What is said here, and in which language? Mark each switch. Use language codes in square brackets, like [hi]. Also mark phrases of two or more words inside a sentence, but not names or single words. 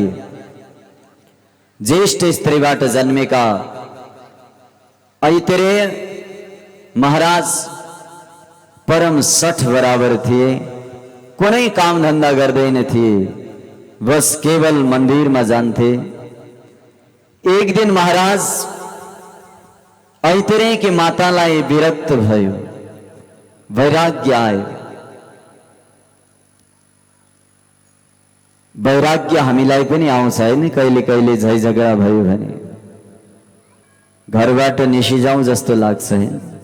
[ne] ज्येष्ठ स्त्रीबाट जन्मेका ऐतरेय महाराज परम सठ बराबर थिए। कुनै काम धंधा गर्दैन थिए, बस केवल मन्दिरमा जान्थे। एक दिन महाराज ऐतरेय की मातालाई विरक्त भयो, वैराग्य आयो। वैराग्य हामीलाई पनि आउँछ हैन? कहिले कहिले झै झगडा भयो भने घरबाट निस्किजाउँ जस्तो लाग्छ हैन?